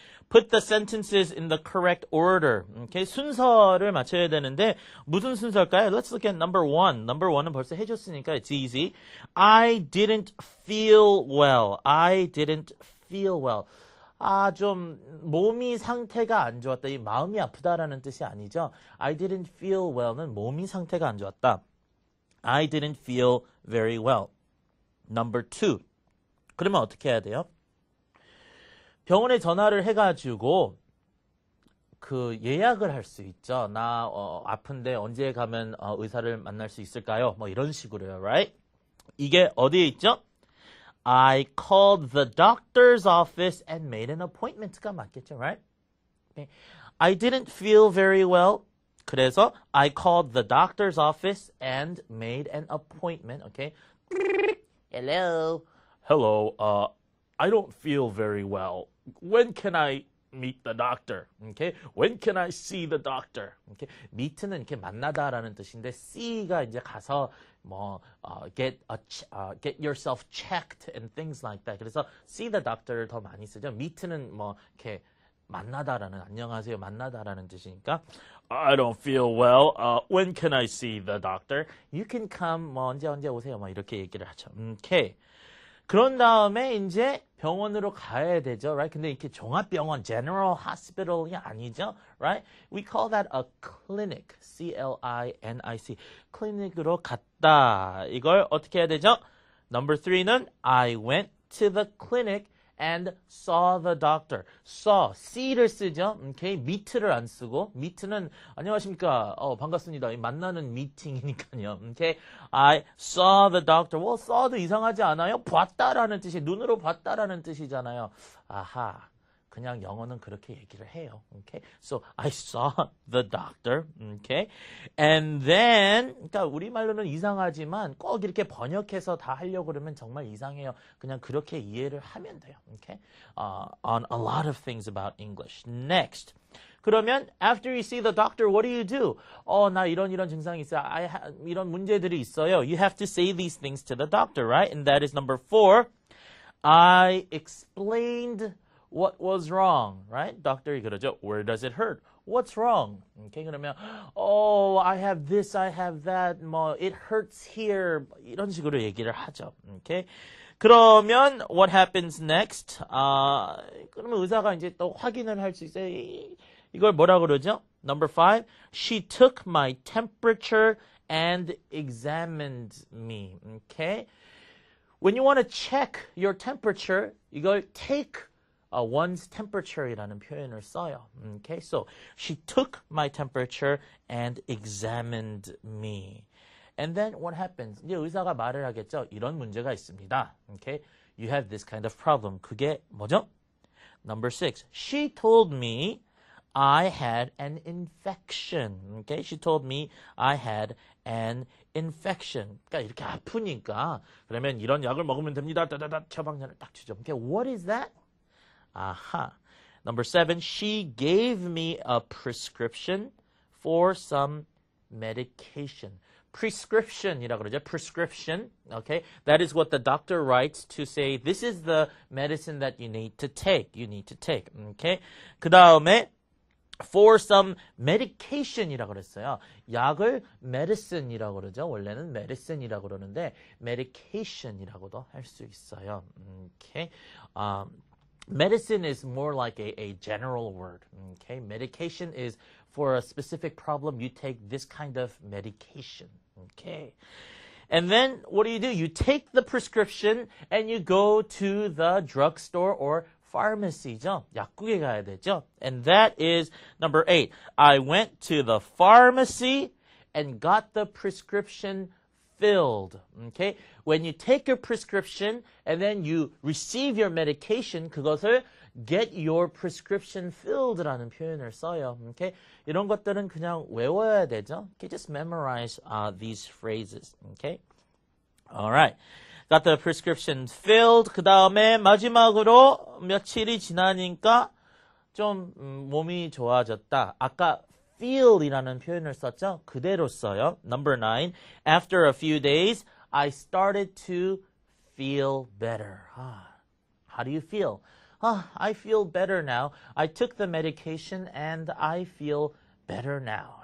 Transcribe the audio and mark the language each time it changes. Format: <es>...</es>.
<en>Put the sentences in the correct order.</en> <ko>Okay, 순서를 맞춰야 되는데 무슨 순서일까요?</ko> <en>Let's look at number 1.</en> <ko>Number 1은 벌써 해줬으니까</ko> <en>it's easy. I didn't feel well. I didn't feel well.</en> <ko>좀 몸이 상태가 안 좋았다. 이 마음이 아프다라는 뜻이 아니죠.</ko> <en>I didn't feel well</en> <ko>는 몸이 상태가 안 좋았다.</ko> <en>I didn't feel very well. Number 2.</en> <ko>그러면 어떻게 해야 돼요? 병원에 전화를 해가지고 그 예약을 할 수 있죠. 나 아픈데 언제 가면 의사를 만날 수 있을까요? 뭐 이런 식으로요, right? 이게 어디에 있죠?</ko> <en>I called the doctor's office and made an appointment가</en> <ko>맞겠죠,</ko> <en>right? Okay. I didn't feel very well. 그래서 I called the doctor's office and made an appointment. Okay. Hello. Hello. I don't feel very well. When can I meet the doctor? Okay. When can I see the doctor? Okay. meet는</en> <ko>이렇게 만나다라는 뜻인데</ko> <en>see가</en> <ko>이제 가서</ko> <en>get yourself checked and things like that.</en> <ko>그래서 see the doctor를 더 많이 쓰죠. meet는 이렇게 만나다라는 안녕하세요 만나다라는 뜻이니까</ko> <en>I don't feel well. When can I see the doctor? You can come.</en> <ko>언제 오세요. 이렇게 얘기를 하죠. Okay. 그런 다음에 이제 병원으로 가야 되죠, right? 근데 이렇게 종합병원, general hospital이 아니죠, right?</ko> <en>We call that a clinic, C-L-I-N-I-C.</en> <ko>클리닉으로 갔다. 이걸 어떻게 해야 되죠?</ko> <en>Number 3는 I went to the clinic and saw the doctor.</en> <ko>saw, see를 쓰죠. Okay, meet를 안 쓰고 meet는 안녕하십니까. 반갑습니다. 만나는 미팅이니까요.</ko> <en>Okay, I saw the doctor.</en> <ko>saw도 이상하지 않아요? 봤다라는 뜻이 눈으로 봤다라는 뜻이잖아요. 아하, 그냥 영어는 그렇게 얘기를 해요.</ko> <en>Okay? So I saw the doctor. Okay? And then</en> <ko>그러니까 우리말로는 이상하지만 꼭 이렇게 번역해서 다 하려고 그러면 정말 이상해요. 그냥 그렇게 이해를 하면 돼요.</ko> <en>Okay? On a lot of things about English. Next. 그러면 after you see the doctor, what do?</en> <ko>나 이런 증상이 있어요. 이런 문제들이 있어요.</ko> <en>You have to say these things to the doctor, right? And that is number 4. I explained what was wrong, right?</en> <ko>doctor이 그러죠.</ko> <en>Where does it hurt? What's wrong? Okay, 그러면 I have this, I have that, it hurts here.</en> <ko>이런 식으로 얘기를 하죠.</ko> <en>Okay? 그러면 what happens next?</en> <ko>그러면 의사가 이제 또 확인을 할 수 있어요. 이걸 뭐라 그러죠? Number 5.</ko> <en>She took my temperature and examined me. Okay? When you want to check your temperature, 이걸 take one's temperature이라는</en> <ko>표현을 써요.</ko> <en>Okay? So she took my temperature and examined me. And then what happens?</en> <ko>이제 의사가 말을 하겠죠. 이런 문제가 있습니다. Okay?</ko> <en>You have this kind of problem.</en> <ko>그게 뭐죠? Number 6.</ko> <en>She told me I had an infection. Okay? She told me I had an infection.</en> <ko>그러니까 이렇게 아프니까 그러면 이런 약을 먹으면 됩니다. 따다다 처방전을 딱 주죠.</ko> <en>Okay? What is that? Aha. Number 7. She gave me a prescription for some medication.</en> <ko>Prescription이라 그러죠.</ko> <en>Prescription. Okay? That is what the doctor writes to say this is the medicine that you need to take. You need to take. Okay?</en> <ko>그 다음에 for some medication이라 그랬어요. 약을 medicine이라고 그러죠. 원래는 medicine이라고 그러는데 medication이라고도 할 수 있어요.</ko> <en>Okay? Medicine is more like a general word. Okay? Medication is for a specific problem, you take this kind of medication. Okay? And then what do? You take the prescription and you go to the drugstore or pharmacy죠.</en> <ko>약국에 가야 되죠.</ko> <en>And that is number 8. I went to the pharmacy and got the prescription filled. Okay? When you take your prescription and then you receive your medication, 그것을 get your prescription filled라는</en> <ko>표현을 써요.</ko> <en>Okay?</en> <ko>이런 것들은 그냥 외워야 되죠.</ko> <en>Okay? Just memorize these phrases. Okay? All right. Got the prescription filled.</en> <ko>그 다음에 마지막으로 며칠이 지나니까 좀 몸이 좋아졌다. 아까 feel이라는 표현을 썼죠? 그대로 써요. Number 9.</ko> <en>After a few days, I started to feel better. How do you feel? I feel better now. I took the medication and I feel better now.</en>